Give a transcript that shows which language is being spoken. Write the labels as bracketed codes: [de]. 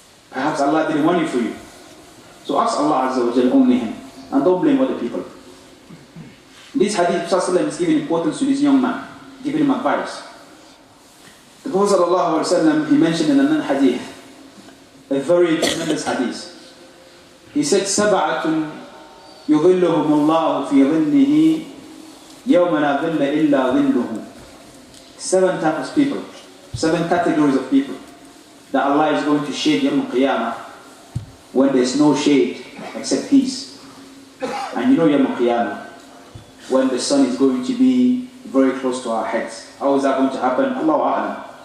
[en] Perhaps Allah didn't want it for you. So ask Allah Azza wa Jal only Him. And don't blame other people. This hadith, Prophet is giving importance to this young man, giving him advice. The Prophet ﷺ, he mentioned in another hadith, a very tremendous hadith. [ar] He said, سَبَعَةٌ يُظِلُّهُمُ اللَّهُ فِي ظِلِّهِ يَوْمَ لَا ظِلَّ إِلَّا ظِلُّهُ. [en] 7 types of people, 7 categories of people that Allah is going to shade Yawm al-Qiyamah when there's no shade except His. And you know Yawm al-Qiyamah, when the sun is going to be very close to our heads. How is that going to happen? Allahu A'lam.